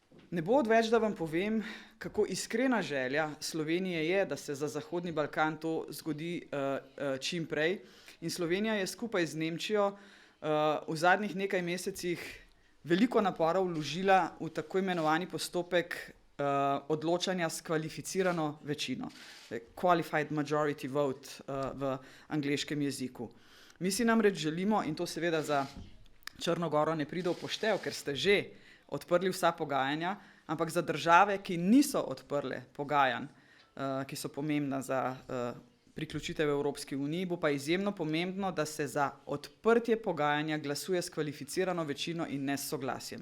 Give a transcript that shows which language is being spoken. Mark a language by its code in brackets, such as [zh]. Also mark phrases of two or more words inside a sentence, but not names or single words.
[sl] Ne bo odveč, da vam povem, kako iskrena želja Slovenije je, da se za Zahodni Balkan to zgodi čim prej. In Slovenija je skupaj z Nemčijo v zadnjih nekaj mesecih veliko napora vložila v tako imenovani postopek odločanja s kvalificirano večino. [en] Qualified majority vote [sl] v angleškem jeziku. Mi si namreč želimo, in to seveda za Črno goro ne pride v poštev, ker ste že odprli vsa pogajanja, ampak za države, ki niso odprle pogajanj, ki so pomembna za priključitev Evropski uniji, bo pa izjemno pomembno, da se za odprtje pogajanja glasuje s kvalificirano večino in ne s soglasjem.